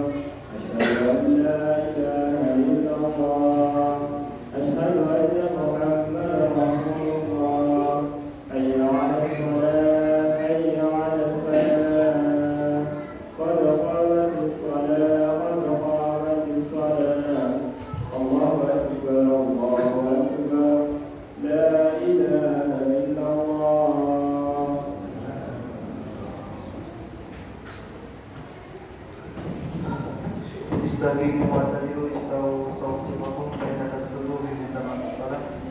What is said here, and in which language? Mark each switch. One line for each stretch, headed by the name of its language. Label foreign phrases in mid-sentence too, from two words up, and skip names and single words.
Arabic: أشهد أن لا إله إلا الله. أشهد أن محمدا رسول الله. حي على الصلاة حي على الفلاح. قد قامت الصلاة قد قامت الصلاة. الله أكبر الله أكبر. لا إله إلا الله. استقيموا وتعدلوا استووا سوسمكم بين الصدور من تمام الصلاة.